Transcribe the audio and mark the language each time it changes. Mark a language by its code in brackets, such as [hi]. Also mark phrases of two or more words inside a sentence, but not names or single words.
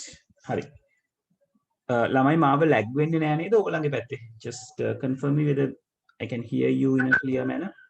[si] Hari. ළමයි මාව lag වෙන්නේ නෑ නේද ඔයගලගේ පැත්තේ? [en] Just confirm me whether I can hear you in a clear manner.